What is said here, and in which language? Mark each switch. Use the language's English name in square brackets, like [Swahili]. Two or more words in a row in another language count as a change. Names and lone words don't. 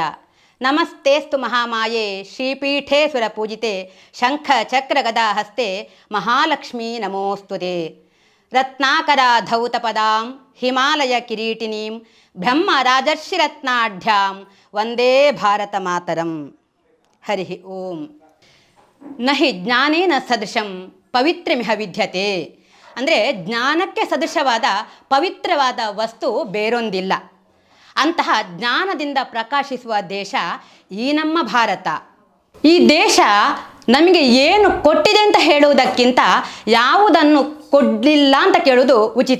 [Sanskrit] ನಮಸ್ತೇಸ್ತು ಮಹಾಮಾಯೆ ಶ್ರೀಪೀಠೆ ಸುರಪೂಜಿತೆ ಶಂಖ ಚಕ್ರ ಗದಾ ಹಸ್ತೆ ಮಹಾಲಕ್ಷ್ಮೀ ನಮೋಸ್ತುತೆ. ರತ್ನಾಕರ ಧೌತಪದಾಂ ಹಿಮಾಲಯ ಕಿರೀಟಿನೀಂ ಬ್ರಹ್ಮ ರಾಜರ್ಷಿ ರತ್ನಾಢ್ಯಾಂ ವಂದೇ ಭಾರತ ಮಾತರಂ. ಹರಿ ಓಂ. ನಹಿ ಜ್ಞಾನೇನ ಸದೃಶಂ ಪವಿತ್ರಮಿಹ ವಿದ್ಯತೆ. [Kannada] ಅಂದರೆ ಜ್ಞಾನಕ್ಕೆ ಸದೃಶವಾದ ಪವಿತ್ರವಾದ ವಸ್ತು ಬೇರೊಂದಿಲ್ಲ. ಅಂತಹ ಜ್ಞಾನದಿಂದ ಪ್ರಕಾಶಿಸುವ ದೇಶ ಈ ನಮ್ಮ ಭಾರತ. ಈ ದೇಶ ನಮಗೆ ಏನು ಕೊಟ್ಟಿದೆ ಅಂತ ಹೇಳುವುದಕ್ಕಿಂತ ಯಾವುದನ್ನು ಕೊಡಲಿಲ್ಲ ಅಂತ ಕೇಳುವುದು ಉಚಿತ.